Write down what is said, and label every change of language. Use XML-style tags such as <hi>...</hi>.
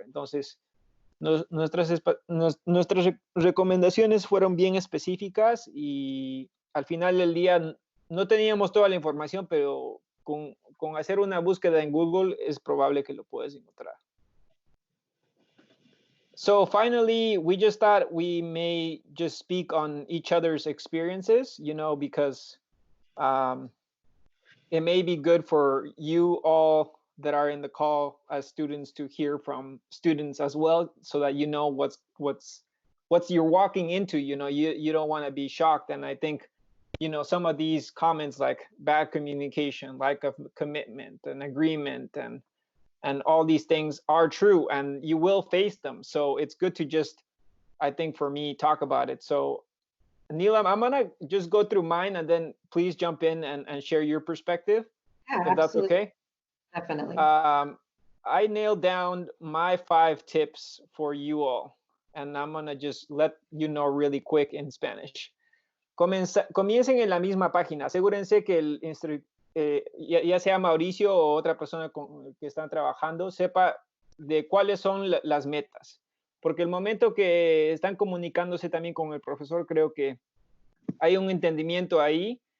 <es>Entonces, nuestras recomendaciones fueron bien específicas y al final del día no teníamos toda la información, pero con hacer una búsqueda en Google es probable que lo puedas encontrar.</es> <en>So finally, we just thought we may just speak on each other's experiences, because it may be good for you all that are in the call as students to hear from students as well, so that you know what's you're walking into. You don't want to be shocked. And I think some of these comments like bad communication, lack of commitment and agreement and all these things are true, and you will face them. So it's good to just, I think for me, talk about it. So Neelam, I'm gonna just go through mine and then please jump in and share your perspective. Yeah, if that's okay. Definitely. I nailed down my 5 tips for you all, and I'm gonna just let you know really quick in Spanish.</en> <es>Comiencen en la misma página. Asegúrense que ya sea Mauricio o otra persona con que están trabajando sepa de cuáles son las metas. Porque el momento que están comunicándose también con el profesor, creo que hay un entendimiento ahí.</es>